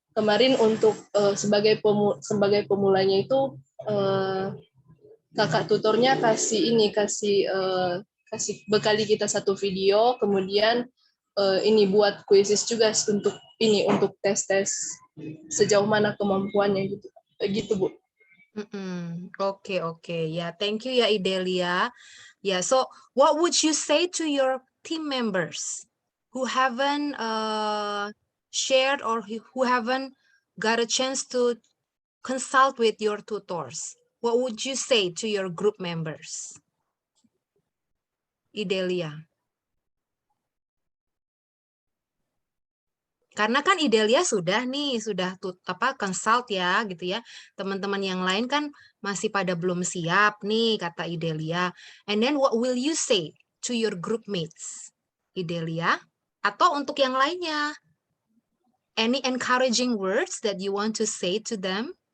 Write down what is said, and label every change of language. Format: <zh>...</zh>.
<id>kemarin untuk sebagai pemulanya itu kakak tutornya kasih bekali kita satu video, kemudian ini buat kuisis juga untuk tes sejauh mana kemampuannya gitu Bu. Oke. Ya,</id> <en>thank you</en> <id>ya Idelia.</id> <en>Ya, so what would you say to your team members who haven't shared or who haven't got a chance to consult with your tutors? What would you say to your group members? Idelia.</en> <id>Karena kan Idelia sudah consult ya gitu ya. Teman-teman yang lain kan masih pada belum siap nih kata Idelia.</id> <en>And then what will you say to your group mates?</en> <id>Idelia atau untuk yang lainnya?</id> <en>Any encouraging words that you want to say to them?</en>